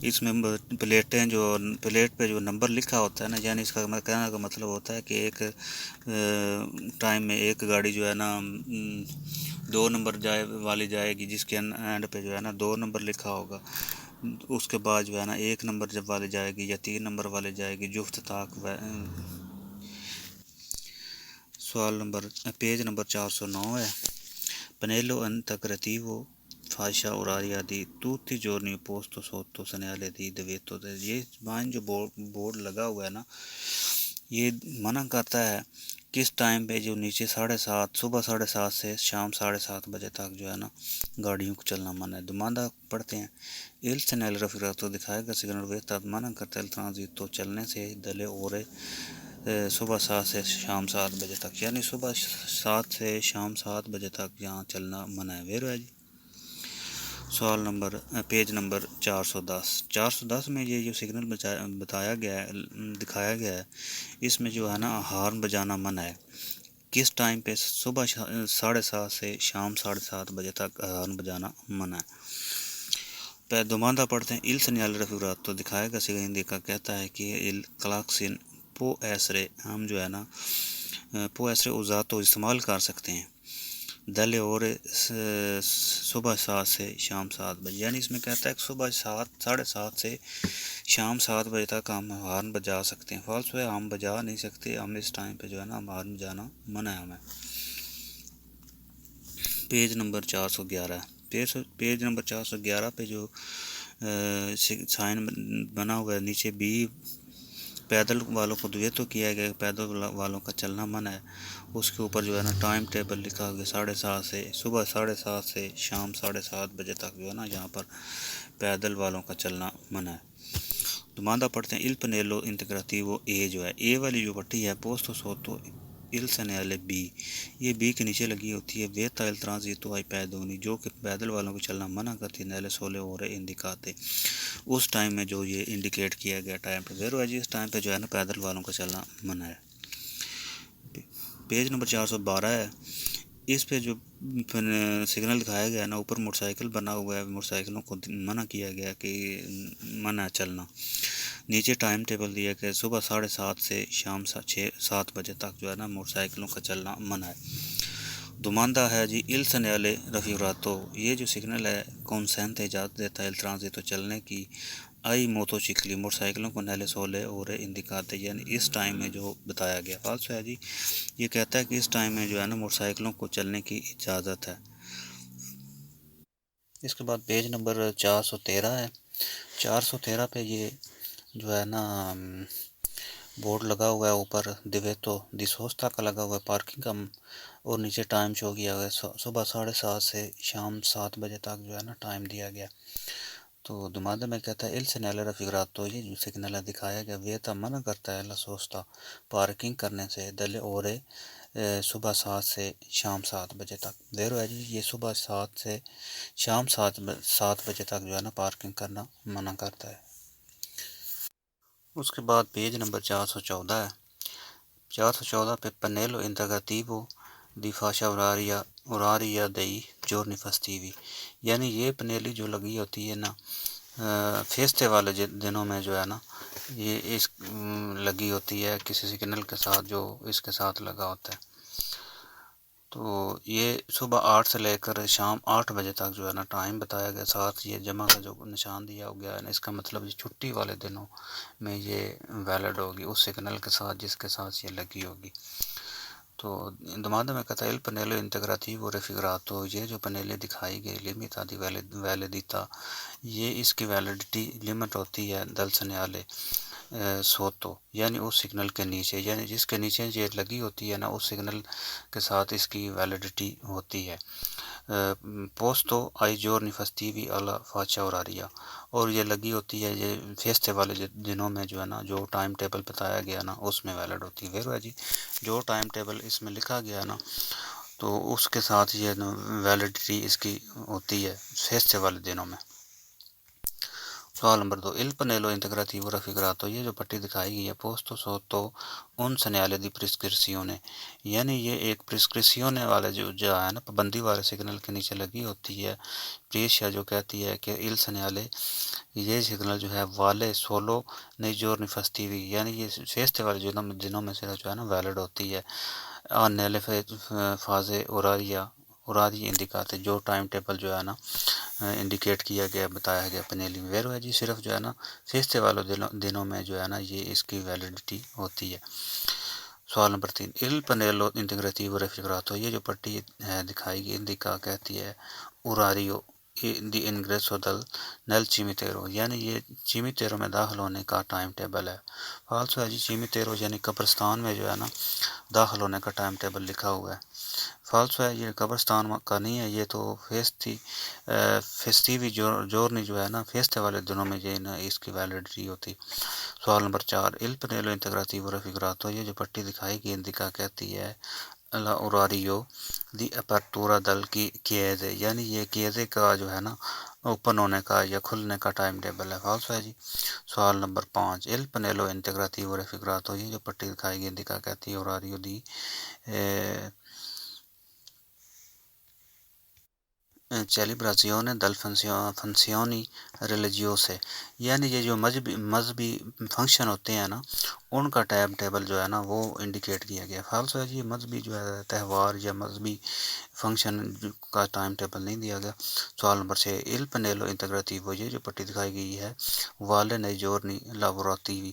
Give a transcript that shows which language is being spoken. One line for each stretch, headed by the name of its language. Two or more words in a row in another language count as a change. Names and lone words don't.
Urdu: اس میں پلیٹیں جو پلیٹ پہ جو نمبر لکھا ہوتا ہے نا، یعنی اس کا کہنے کا مطلب ہوتا ہے کہ ایک ٹائم میں ایک گاڑی جو ہے نا 2 نمبر والی جائے گی، جس کے اینڈ پہ جو ہے نا 2 نمبر لکھا ہوگا. اس کے بعد جو ہے نا 1 نمبر جب والی جائے گی یا 3 نمبر والی جائے گی، جفت طاق. سوال نمبر پیج نمبر 409 ہے.
Italian: Pannello integrativo fascia oraria di tutti i giorni posto sotto segnale di divieto.
Urdu: یہ بائن جو بورڈ لگا ہوا ہے نا، یہ منع کرتا ہے کس ٹائم پہ جو نیچے 7:30 صبح 7:30 سے شام 7:30 بجے تک جو ہے نا گاڑیوں کو چلنا منع ہے. دوماندہ پڑھتے ہیں.
Italian: Il segnale raffigurato
Urdu: دکھائے گا سگنل ویتا منع کرتا ہے
Italian: il transito
Urdu: چلنے سے
Italian: dalle ore
Urdu: صبح 7 سے شام 7 بجے تک، یعنی صبح 7 سے شام 7 بجے تک یہاں چلنا منع ہے. ویرو ہے جی. سوال نمبر پیج نمبر 410 میں یہ جو سگنل بتایا گیا ہے، دکھایا گیا ہے، اس میں جو ہے نا ہارن بجانا منع ہے. کس ٹائم پہ؟ صبح 7:30 سے شام 7:30 بجے تک ہارن بجانا منع ہے. پہ دوماندہ پڑھتے ہیں.
Italian: Il segnale raffigurato
Urdu: دکھائے گا سگنل کا کہتا ہے کہ
Italian: il clacson può essere
Urdu: ہم جو ہے نا
Italian: può essere usato
Urdu: استعمال کر سکتے ہیں
Italian: dalle ore
Urdu: صبح 7 سے شام 7 بجے، یعنی اس میں کہتا ہے کہ صبح 7:30 سے شام 7 بجے تک ہم ہارن بجا سکتے ہیں. فالس ہے، ہم بجا نہیں سکتے، ہم اس ٹائم پہ جو ہے نا ہارن بجانا منع ہے ہمیں. پیج نمبر 411 پیج نمبر 411 پہ جو سائن بنا ہوا ہے نیچے بھی پیدل والوں کو دویتو کیا گیا، پیدل والوں کا چلنا منع ہے. اس کے اوپر جو ہے نا ٹائم ٹیبل لکھا گیا 7:30 سے صبح 7:30 سے شام 7:30 بجے تک جو ہے نا یہاں پر پیدل والوں کا چلنا منع ہے. دوماندہ پڑھتے ہیں.
Italian: Il pannello integrativo
Urdu: اے جو ہے، اے والی جو پٹی ہے
Italian: posto sotto il segnale B،
Urdu: یہ بی کے نیچے لگی ہوتی ہے. ویتا
Italian: il transito ai pedoni
Urdu: جو کہ پیدل والوں کو چلنا منع کرتی ہے.
Italian: nelle sole ore indicate
Urdu: اس ٹائم میں جو یہ انڈیکیٹ کیا گیا ٹائم پہ. ویرو ہے جی. اس ٹائم پہ جو ہے نا پیدل والوں کا چلنا منع ہے. پیج نمبر 412 ہے. اس پہ جو سگنل دکھایا گیا ہے نا، اوپر موٹر سائیکل بنا ہوا ہے، موٹر سائیکلوں کو منع کیا گیا کہ منع چلنا. نیچے ٹائم ٹیبل دیا کہ صبح 7:30 سے شام 7 بجے تک جو ہے نا موٹر سائیکلوں کا چلنا منع ہے. دوماندہ ہے جی.
Italian: Il segnale raffigurato
Urdu: یہ جو سگنل ہے consente اجازت دیتا ہے
Italian: il transito
Urdu: چلنے کی
Italian: ai motocicli
Urdu: موٹر سائیکلوں کو
Italian: nelle sole ore indicate,
Urdu: یعنی اس ٹائم میں جو بتایا گیا. فالس ہے جی. یہ کہتا ہے کہ اس ٹائم میں جو ہے نا موٹر سائیکلوں کو چلنے کی اجازت ہے. اس کے بعد پیج نمبر 413 ہے. 413 پہ یہ جو ہے نا بورڈ لگا ہوا ہے اوپر
Italian: divieto di sosta
Urdu: کا لگا ہوا ہے پارکنگ کا، اور نیچے ٹائم شو کیا ہوا ہے صبح 7:30 سے شام 7 بجے تک جو ہے نا ٹائم دیا گیا. تو دوماندہ میں کہتا ہے
Italian: il segnale raffigurato
Urdu: یہ جو سگنل ہے دکھایا گیا ویتا منع کرتا ہے
Italian: la sosta
Urdu: پارکنگ کرنے سے
Italian: dalle ore
Urdu: صبح 7 سے شام 7 بجے تک. ویرو ہے جی. یہ صبح 7 سے شام 7 بجے تک جو ہے نا پارکنگ کرنا منع کرتا ہے. اس کے بعد پیج نمبر 414 ہے.
Italian: 414 پہ Pannello integrativo di fascia oraria dei giorni festivi،
Urdu: یعنی یہ پنیلی جو لگی ہوتی ہے نا فیستے والے دنوں میں جو ہے نا یہ اس لگی ہوتی ہے کسی سگنل کے ساتھ جو اس کے ساتھ لگا ہوتا ہے. تو یہ صبح 8 سے لے کر شام 8 بجے تک جو ہے نا ٹائم بتایا گیا، ساتھ یہ جمع کا جو نشان دیا ہو گیا ہے نا، اس کا مطلب یہ چھٹی والے دنوں میں یہ ویلڈ ہوگی اس سگنل کے ساتھ جس کے ساتھ یہ لگی ہوگی. تو دوماندہ میں کہتا ہے
Italian: il pannello integrativo raffigurato
Urdu: یہ جو پنیلیں دکھائی گئی
Italian: limita di validità
Urdu: یہ اس کی ویلڈیٹی لمٹ ہوتی ہے
Italian: dal segnale sotto
Urdu: یعنی اس سگنل کے نیچے، یعنی جس کے نیچے یہ لگی ہوتی ہے نا اس سگنل کے ساتھ اس کی ویلڈیٹی ہوتی ہے.
Italian: posto ai giorni festivi alla fascia oraria
Urdu: اور یہ لگی ہوتی ہے یہ فیستے والے دنوں میں جو ہے نا جو ٹائم ٹیبل بتایا گیا نا اس میں ویلڈ ہوتی ہے. ویرو ہے جی. جو ٹائم ٹیبل اس میں لکھا گیا نا تو اس کے ساتھ یہ ویلڈیٹی اس کی ہوتی ہے فیستے والے دنوں میں. سوال نمبر 2
Italian: il pannello integrativo raffigurato
Urdu: یہ جو پٹی دکھائی گئی ہے
Italian: posto sotto un segnale di prescrizione
Urdu: یعنی یہ ایک پرسکرپشن والے جو ہے نا پابندی والے سگنل کے نیچے لگی ہوتی ہے پریشیا جو کہتی ہے کہ
Italian: il segnale
Urdu: یہ سگنل جو ہے
Italian: vale solo nei giorni festivi
Urdu: یعنی یہ فیسٹیول والے دنوں میں سے جو ہے نا ویلڈ ہوتی ہے
Italian: nelle fase orarie indicate
Urdu: جو ٹائم ٹیبل جو ہے نا انڈیکیٹ کیا گیا بتایا گیا پنیلی میں ویرو ہے جی صرف جو ہے نا فیسٹے والوں دنوں میں جو ہے نا یہ اس کی ویلڈیٹی ہوتی ہے سوال نمبر 3
Italian: il pannello integrativo raffigurato
Urdu: یہ جو پٹی ہے دکھائی گئی اندیکا کہتی ہے
Italian: orario di ingresso del nel cimitero
Urdu: یعنی یہ چیمیتیرو میں داخل ہونے کا ٹائم ٹیبل ہے فالسو ہے جی چیمیتیرو یعنی قبرستان میں جو ہے نا داخل ہونے کا ٹائم ٹیبل لکھا ہوا ہے فالسو ہے یہ قبرستان کا نہیں ہے یہ تو
Italian: festivi giorni
Urdu: جو ہے نا فیسٹے والے دنوں میں جو ہے نا اس کی ویلڈیٹی ہوتی سوال نمبر 4
Italian: il pannello integrativo raffigurato
Urdu: یہ جو پٹی دکھائی گئی اندیکا کہتی ہے
Italian: l'orario di apertura delle chiese
Urdu: یعنی یہ کیزے کا جو ہے نا اوپن ہونے کا یا کھلنے کا ٹائم ٹیبل ہے فالسو ہے جی سوال نمبر 5
Italian: il pannello integrativo raffigurato
Urdu: یہ جو پٹی دکھائی گئی اندیکا کہتی ہے
Italian: orario di celebrazione del funzioni religiose
Urdu: یعنی یہ جو مذہبی فنکشن ہوتے ہیں نا ان کا ٹائم ٹیبل جو ہے نا وہ انڈیکیٹ کیا گیا فالسو ہے جی مذہبی جو ہے تہوار یا مذہبی فنکشن کا ٹائم ٹیبل نہیں دیا گیا سوال نمبر 6
Italian: il pannello integrativo
Urdu: یہ جو پٹی دکھائی گئی ہے والے
Italian: nei giorni lavorativi